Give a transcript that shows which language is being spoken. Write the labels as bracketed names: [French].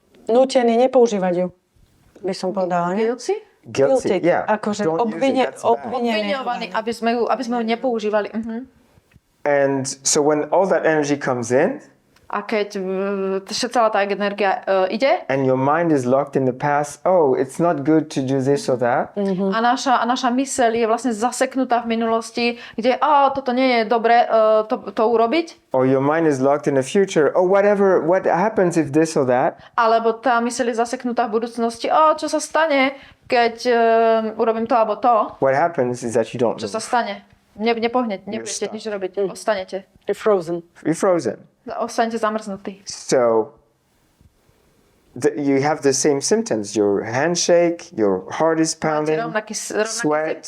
[Slovak] nútení nepoužívať ju, by som povedala. [English] Guilty, yeah. [Slovak] Akože obviňovaní, aby sme ju nepoužívali. [English] And so when all that energy comes in, [Slovak] a keď celá tá energia ide, [English] and your mind is locked in the past, oh, it's not good to do this or that. [Slovak] A naša mysel je vlastne zaseknutá v minulosti, kde toto nie je dobre to urobiť. [English] Or your mind is locked in the future, oh, what happens if this or that. [Slovak] Alebo tá mysel je zaseknutá v budúcnosti, čo sa stane, keď urobím to alebo to. [English] What happens is that you don't know. [Slovak] Čo sa stane? Nepohnete, nebudete nič robiť, ostanete. [English] You're frozen. [Slovak] Ostanete zamrznutí. [English] So, you have the same symptoms. Your handshake, your heart is pounding, sweat.